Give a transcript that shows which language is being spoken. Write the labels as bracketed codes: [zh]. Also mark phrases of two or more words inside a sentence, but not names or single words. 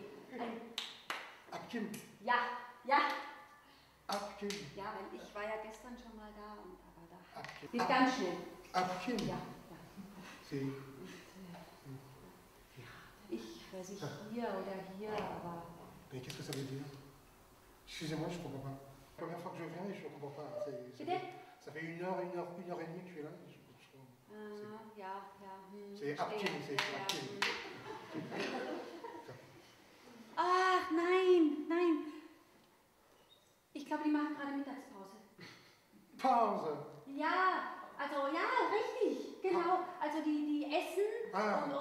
[de] Abgeben? Ja. Abgeben? Ja, weil ich war ja gestern schon mal da und aber da Abgeben. geht ganz schnell. Abgeben? Ja. Ich weiß nicht, hier oder hier, aber... [fr] Mais qu'est-ce que ça veut dire? Excusez-moi, je ne comprends pas. La première fois que je viens et je ne comprends pas. Ça fait une heure et demie que je suis là. [de] Ja. [fr] C'est abgeben, c'est abgeben. [de] Ach, nein. Ich glaube, die machen gerade Mittagspause. Pause? Ja, also ja, richtig, genau. Also die essen und